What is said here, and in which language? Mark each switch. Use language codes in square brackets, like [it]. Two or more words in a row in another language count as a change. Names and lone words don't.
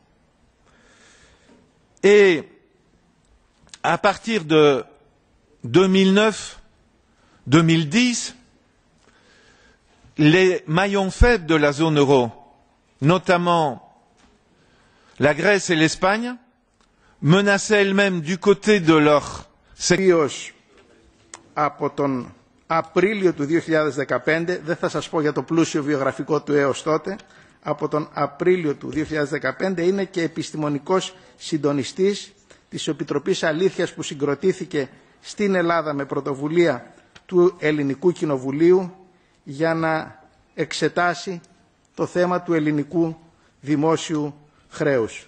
[fr] Et à partir de 2009-2010, les maillons faibles de la zone euro, notamment la Grèce et l'Espagne, menaçaient elles-mêmes du côté de leur secteur. [el] Από τον Απρίλιο του 2015, δεν θα σας πω για το πλούσιο βιογραφικό του έως τότε, από τον Απρίλιο του 2015 είναι και επιστημονικός συντονιστής της Επιτροπής Αλήθειας που συγκροτήθηκε στην Ελλάδα με πρωτοβουλία του Ελληνικού Κοινοβουλίου για να εξετάσει το θέμα του ελληνικού δημόσιου χρέους.